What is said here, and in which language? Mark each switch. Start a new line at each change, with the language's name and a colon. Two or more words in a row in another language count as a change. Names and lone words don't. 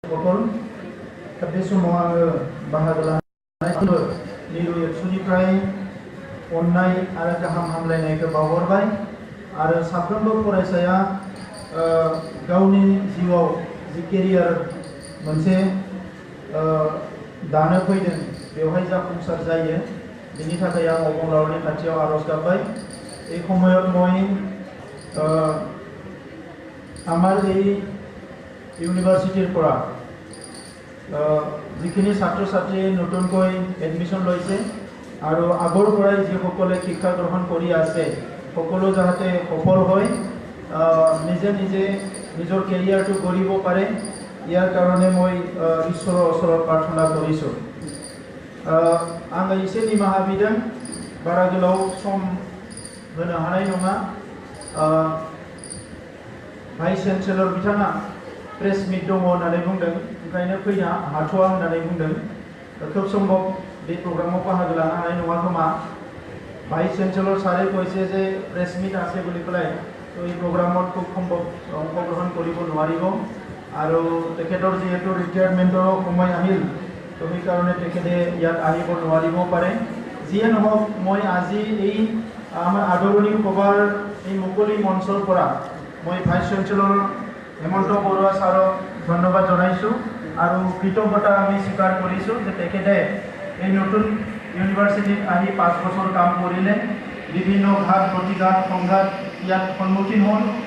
Bodo: সকল बे समाव आङो बाहागो लानाय मिरु एबसुनिफ्राय अननाय आरो गाहाम हामलायनायखौ बावहरबाय आरो साफ्रोमबो फरायसाया गावनि जिउआव जि केरियार मोनसे दानो फैदों बेवहाय जाफुंसार जायो बेनि थाखाय आं अबंलावरनि खाथियाव आरज गाबबाय
Assamese: এই সময়ত মই আমাৰ এই ইউনিভাৰ্চিটিৰ পৰা যিখিনি ছাত্ৰ ছাত্ৰীয়ে নতুনকৈ এডমিশ্যন লৈছে আৰু আগৰ পৰাই যিসকলে শিক্ষা গ্ৰহণ কৰি আছে সকলো যাতে সফল হয় নিজে নিজে নিজৰ কেৰিয়াৰটো গঢ়িব পাৰে ইয়াৰ কাৰণে মই ঈশ্বৰৰ ওচৰত প্ৰাৰ্থনা কৰিছোঁ
Bodo: आङो एसे निमाहा बिदों बारा गोलाव सम होनो हानाय नङा भाइस चेन्सेलर बिथाङा प्रेस मिट दङ होननानै बुंदों ओंखायनो फैनो हाथ'आ होननानै बुंदों
Assamese: খুব সম্ভব এই প্রোগ্রামত
Bodo: বাহাগ লানো হানাय नङा खोमा ভাইস
Assamese: চেন্সেলৰ সাৰে কৈছে যে প্ৰেছ মিট আছে বুলি পেলাই তো এই প্ৰোগ্ৰামত খুব সম্ভৱ অংশগ্ৰহণ কৰিব নোৱাৰিব আৰু তেখেতৰ যেহেতু ৰিটায়াৰমেণ্টৰ সময় আহিল তো সেইকাৰণে তেখেতে ইয়াত আহিব নোৱাৰিব পাৰে যিয়ে নহওক মই আজি এই আমাৰ আদৰণি সভাৰ এই মুকলি মঞ্চৰ পৰা মই ভাইস চেন্সেলৰ হেমন্ত বৰুৱা ছাৰক ধন্যবাদ জনাইছোঁ আৰু কৃতজ্ঞতা আমি স্বীকাৰ কৰিছোঁ যে তেখেতে এই নতুন ইউনিভাৰ্চিটিত আহি 5 বছৰ কাম কৰিলে বিভিন্ন ঘাত প্ৰতিঘাত সংঘাত ইয়াত সন্মুখীন হ'ল